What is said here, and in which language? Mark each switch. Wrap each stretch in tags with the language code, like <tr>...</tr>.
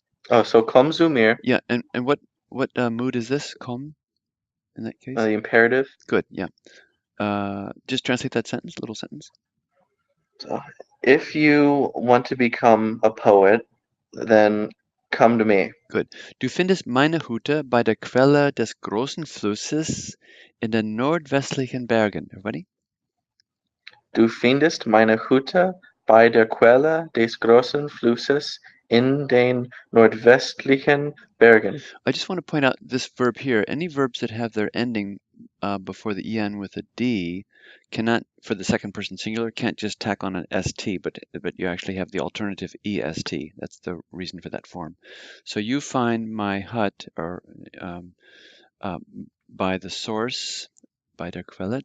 <de>Oh, so komm zu mir,</de> <en>Yeah, and what mood is this? Komm in that case. the imperative. Good. Yeah. Just translate that sentence, little sentence. So, if you want to become a poet, then come to me. Good.</en> <de>Du findest meine Hütte bei der Quelle des großen Flusses in den nordwestlichen Bergen.</de> <en>Everybody?</en> <de>Du findest meine Hütte bei der Quelle des großen Flusses in den nordwestlichen Bergen.</de> <en>I just want to point out this verb here. Any verbs that have their ending before the en with a d cannot, for the second person singular, can't just tack on an st, but you actually have the alternative est. That's the reason for that form. So you find my hut or uh, by the source, by</en> <de>der Quelle.</de>